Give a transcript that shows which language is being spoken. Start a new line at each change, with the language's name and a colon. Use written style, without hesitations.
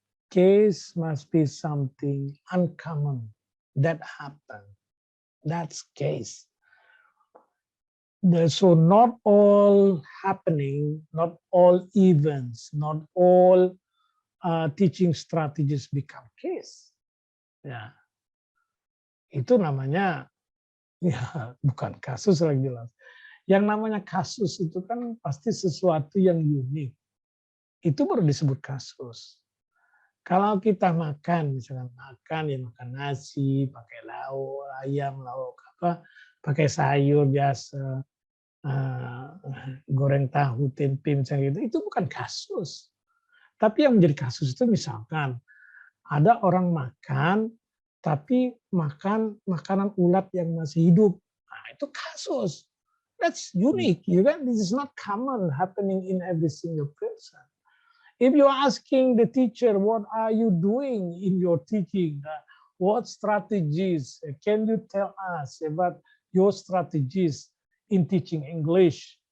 English: Case must be something uncommon that happened. That's case. So not all happening, not all events, not all teaching strategies become case.
Indonesian: Ya, itu namanya ya bukan kasus lagi jelas. Yang namanya kasus itu kan pasti sesuatu yang unik. Itu baru disebut kasus. Kalau kita makan, misalkan makan nasi, pakai lauk, ayam, lauk apa, pakai sayur biasa, goreng tahu, tempe misalnya gitu, itu bukan kasus. Tapi yang menjadi kasus itu misalkan ada orang makan, tapi makan makanan ulat yang masih hidup, nah, itu kasus.
English: That's unique, you kan? This is not common happening in every single person. If you're asking the teacher, what are you doing in your teaching? What strategies? Can you tell us about your strategies in teaching English?